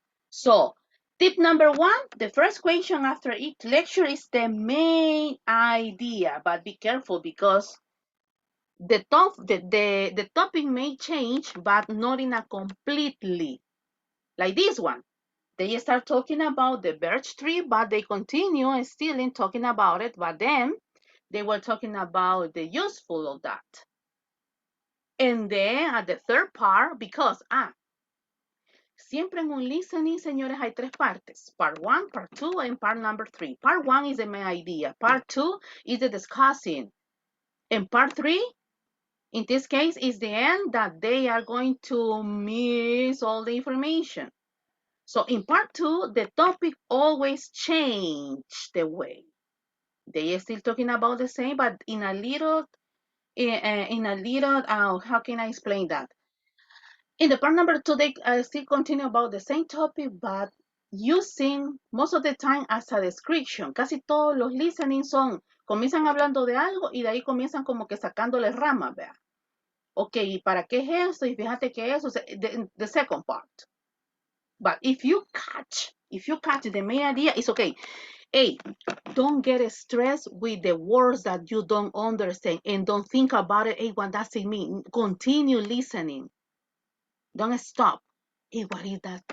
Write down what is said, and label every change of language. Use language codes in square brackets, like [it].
[en] So tip number one, the first question after each lecture is the main idea, but be careful because the topic may change, but not in a completely, like this one. They start talking about the birch tree, but they continue still in talking about it, but then they were talking about the useful of that. And then at the third part, because [es] Siempre en un listening, señores, hay tres partes. [en] Part 1, Part 2, and Part number 3. Part 1 is the main idea. Part 2 is the discussing. And Part 3, in this case, is the end that they are going to miss all the information. So in Part 2, the topic always change the way. They are still talking about the same, but in a little, how can I explain that? In the part number 2, they still continue about the same topic, but using most of the time as a description. [es] Casi todos los listening comienzan hablando de algo y de ahí comienzan como que sacándole ramas, vea. Ok, ¿y para qué es eso? Y fíjate que eso es [en] the second part. But if you catch the main idea, it's okay. Hey, don't get stressed with the words that you don't understand and don't think about it. Hey, what does it mean? Continue listening. Don't stop. Hey, what is that?